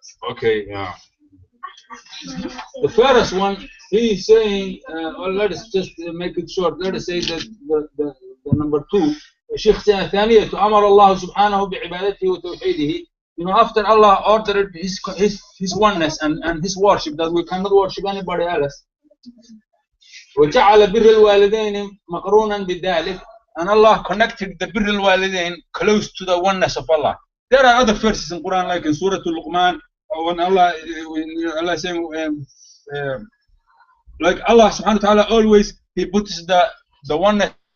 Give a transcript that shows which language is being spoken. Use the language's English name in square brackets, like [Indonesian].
[English] Okay, yeah. The first one, he is saying, let us just make it short. Let us say that the number 2. [Arabic] الشيخ ثانية أمر الله سبحانه بعبادته وتوحيده [English] You know, after Allah ordered his oneness and his worship, that we cannot worship anybody else. [Arabic] وجعل بر الوالدين مقرونا بذلك, [English] and Allah connected the [Arabic] بر الوالدين [English] close to the oneness of Allah. There are other verses in Quran, like in Surah Al-Luqman, when Allah is saying, like Allah subhanahu wa ta'ala always, he puts the oneness